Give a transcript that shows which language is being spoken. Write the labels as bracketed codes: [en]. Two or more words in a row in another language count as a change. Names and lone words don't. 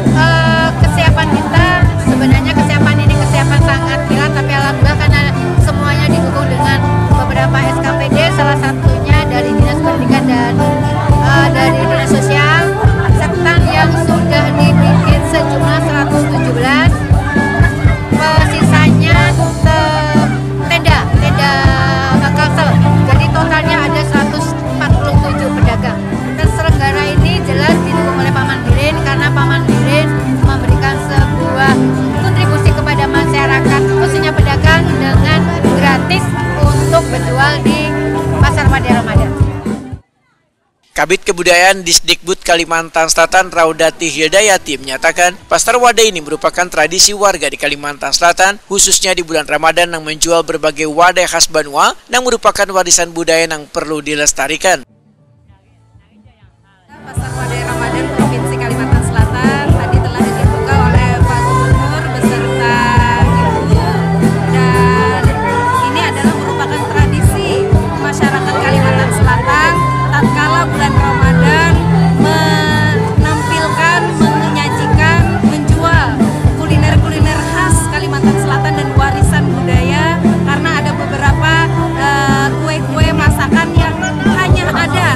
[id] Kesiapan kita sebenarnya kesiapan sangat kilat, tapi alhamdulillah karena semuanya didukung dengan beberapa SKPD, salah satunya dari Dinas Pendidikan dan dari Dinas Sosial, stand yang sudah dibikin sejumlah 117, sisanya tenda Kalsel. Jadi totalnya ada 147 pedagang. Terselenggara ini jelas didukung oleh Pak Mandirin karena Pak Mandirin memberikan sebuah kontribusi kepada masyarakat, khususnya pedagang, dengan gratis untuk berjual di Pasar Wadai Ramadan. Kabid Kebudayaan Disdikbud Kalimantan Selatan Raudati Hidayati menyatakan Pasar Wadai ini merupakan tradisi warga di Kalimantan Selatan, khususnya di bulan Ramadan yang menjual berbagai wadai khas Banua yang merupakan warisan budaya yang perlu dilestarikan. Pasar Wadai Ramadan Provinsi Kalimantan Selatan tadi telah dibuka oleh Pak Gubernur beserta Ibu, dan ini adalah merupakan tradisi masyarakat Kalimantan Selatan tatkala bulan Ramadan menampilkan, menyajikan, menjual kuliner-kuliner khas Kalimantan Selatan dan warisan budaya, karena ada beberapa kue-kue masakan yang hanya ada